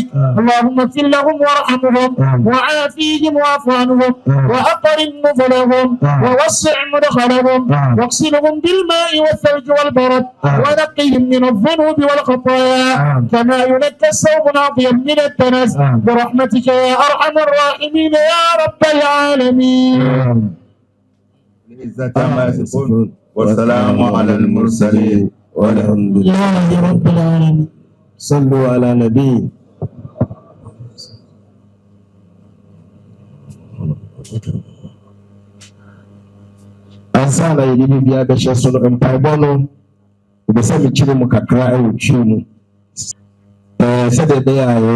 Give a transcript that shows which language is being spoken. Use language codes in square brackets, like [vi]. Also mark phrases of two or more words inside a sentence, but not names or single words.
[ar] اللهم اغفر لهم وارحمهم وعافيهم واعف عنهم وأقرن نزلهم ووسع مدخلهم واغسلهم بالماء والثلج والبرد ونقهم من الذنوب والخطايا كما ينقى الثوب الأبيض من الدنس برحمتك يا أرحم الراحمين يا رب العالمين. والسلام على المرسلين والحمد لله رب العالمين. صلوا على نبي. [ak] ansa na yɛde biribiara bɛhyɛ so no mpaebɔ no wobɛsɛ mekyerɛ mu kakra ɛwɔ twi mu sɛdeɛ ɛbɛyɛ a yɛn